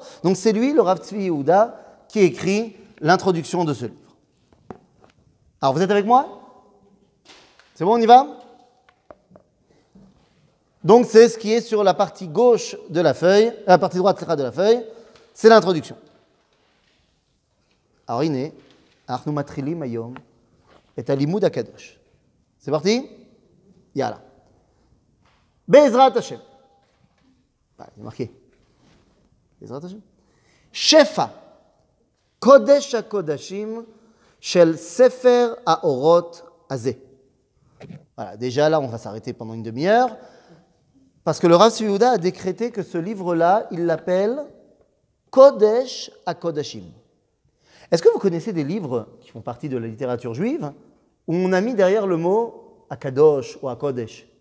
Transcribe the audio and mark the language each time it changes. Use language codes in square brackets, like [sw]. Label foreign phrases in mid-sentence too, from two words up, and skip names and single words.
[fr] Donc c'est lui, le Rav Tzvi Yehuda, qui écrit l'introduction de ce livre. Alors vous êtes avec moi? C'est bon, on y va? Donc c'est ce qui est sur la partie gauche de la feuille, la partie droite de la feuille, c'est l'introduction. [he] Alors הנה, אנחנו מתחילים היום את הלימוד הקדוש. C'est parti? יאללה. בעזרת השם. [fr] c'est marqué. [he] בעזרת השם. שפע, קודש הקודשים של ספר האורות הזה. [fr] Voilà, déjà là, on va s'arrêter pendant une demi-heure, parce que le Rav Tzvi Yehuda a décrété que ce livre-là, il l'appelle [he] קודש הקודשים. [fr] Est-ce que vous connaissez des livres qui font partie de la littérature juive où on a mis derrière le mot Akadosh ou Akodesh?